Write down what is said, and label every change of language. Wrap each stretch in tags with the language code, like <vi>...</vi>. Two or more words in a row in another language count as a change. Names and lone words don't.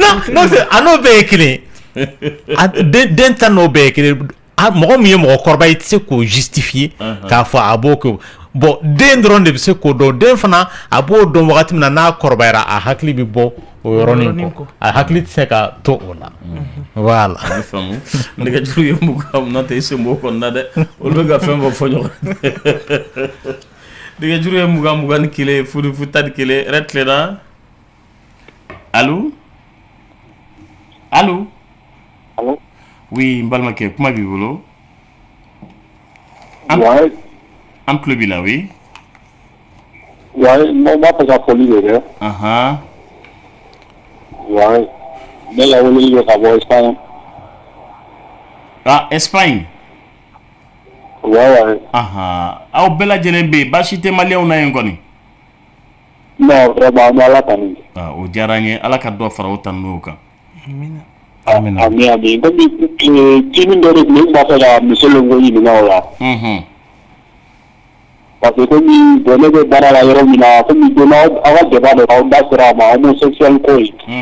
<bm>non a n'o bɛɛ ye kelen den ta n'o bɛɛ ye kelen mɔgɔ min ye mɔgɔkɔrɔba i tɛ se k'o justifier k'a fɔ a b'o kɛ bon den dɔrɔn de bɛ se k'o dɔn den fana a b'o dɔn wagati min na n'a kɔrɔbayara a hakili bɛ bɔ o yɔrɔnin kɔ a hakili tɛ se ka to o la voilà. a bɛ faamu nɛgɛjuru ye mugan n'o tɛ i sen b'o kɔnɔna dɛ olu bɛ ka fɛn bɔ fɔ ɲɔgɔn nɛgɛjuru ye mugan ni kelen furu tan ni kelen yɛrɛ tilenna allo Allô?</bm> <fr>Allô? Oui, Mbalmake, comment vivez-vous? Ouais. En club là, oui. Ouais, moi, pas la folie de l'air. Ouais. Mais la folie de la Espagne. Ah, Espagne. Ouais.</fr> <bm>Aw bɛɛ lajɛlen bɛ yen baasi tɛ maliyɛnw na yen kɔni.</bm> <fr>Non, vraiment, on a la tanu.</fr> <bm>O diyara n ye ala ka dɔ fara o tanuw kan. Amin. Comme Kimi dɔ de tun bɛ b'a fɛ ka muso le ko ɲininka o la.</bm> <fr>Parce que comme</fr> <bm>ne bɛ baara la yɔrɔ min na comme donna aw ka débat de k'aw da sera a ma homosexuel ko ye.</bm>